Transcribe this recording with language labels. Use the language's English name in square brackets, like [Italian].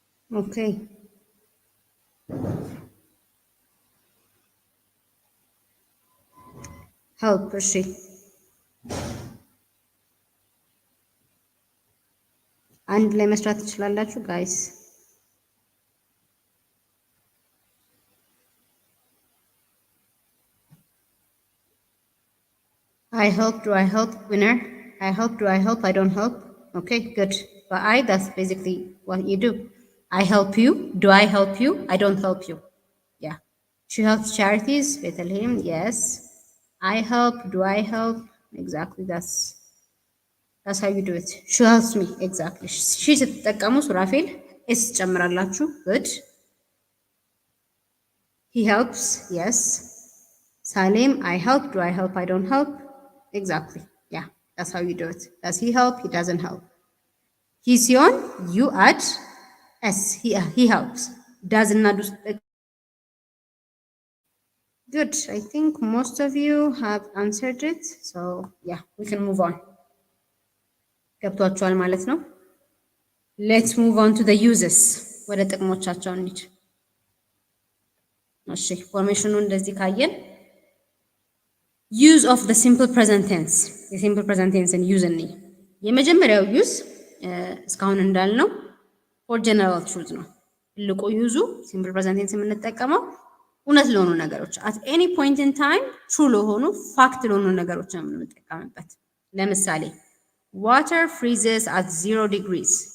[English] ኦኬ ሄልፕ [Amharic] እሺ አንድ ላይ መስራት ትችላላችሁ [English] ጋይስ። I help, do I help, winner? I help, do I help, I don't help? Okay, good. But that's basically what you do. I help you, do I help you, I don't help you. Yeah. She helps charities, Bethlehem, yes. I help, do I help? Exactly, that's how you do it. She helps me, exactly. [Amharic] She ስትጠቀሙ ሱራፌል ኤስ ጨምራላችሁ። Good. [English] He helps, yes. Salim, I help, do I help, I don't help? Exactly. Yeah, that's how you do it. Does he help? He doesn't help. He's on, you add S. He helps. Doesn't do. Good. I think most of you have answered it. So yeah, we can move on. [Amharic] ገብቷችኋል ማለት ነው። [English] Let's move on to the uses. [Amharic] ወደ ጥቅሞቻቸው እንሂድ። እሺ ፎርሜሽኑ እንደዚህ ካየን use of the simple present tense የሲምፕል ፕሬዘንት ቴንስን ዩዝ እንይ። የመጀመሪያው ዩዝ እስካሁን እንዳልነው ፎር ጀነራል ትሩዝ ነው። ትልቁ ዩዙ ሲምፕል ፕሬዘንት ቴንስ የምንጠቀመው እውነት ለሆኑ ነገሮች [English] at any point in time true [Amharic] ለሆኑ ፋክት ለሆኑ ነገሮች ነው የምንጠቀምበት። ለምሳሌ [English] water freezes at 0 degrees.